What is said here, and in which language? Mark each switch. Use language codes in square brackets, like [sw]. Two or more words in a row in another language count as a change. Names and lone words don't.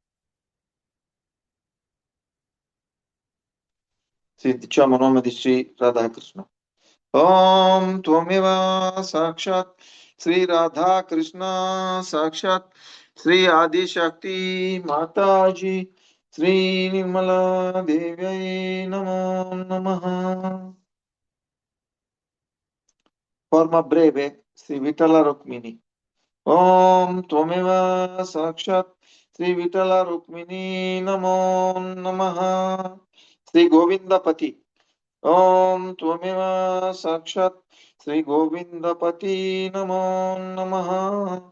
[it] Sì, diciamo nome di Sri Radhakrishna. [sa] Om Tvameva Sakshat Sri Radha Krishna Sakshat Sri Adi Shakti Mataji Sri Nirmala Devyai Namo Namaha. [it] Forma breve Sri Vitala Rukmini. [sa] Om Tvameva Sakshat Sri Vitala Rukmini Namo Namaha. Sri Govindapati. Om Tvameva Sakshat Sri Govindapati Namo Namaha.